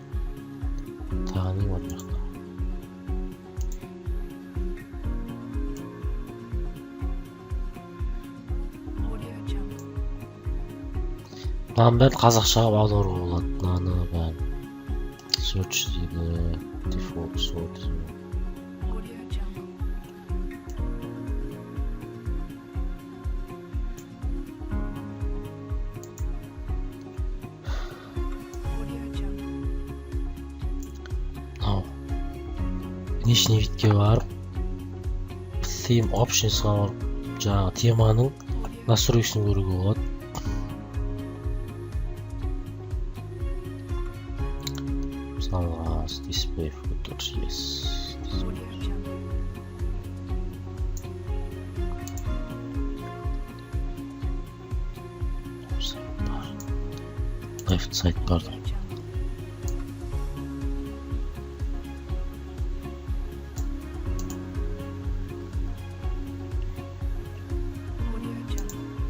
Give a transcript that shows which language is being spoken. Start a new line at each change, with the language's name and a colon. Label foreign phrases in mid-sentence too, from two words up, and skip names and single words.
Kazakh: Тағы не бар жақта? Audio Jungle. Мынаның бәрін қазақшаға аударуға болады. Мынаны бәрін search дейді,
English: default sort.
Kazakh: Audio Jungle. Audio Jungle. Мынау
Russian: внешний видке
Kazakh: барып,
English: theme options'a
Kazakh: барып, жаңағы теманың настройкасын көруге болады. Мысалға
English: display photos, yes.
Kazakh: Audio Jungle.
English: Left side бар.
Kazakh: Audio Jungle. Audio Jungle.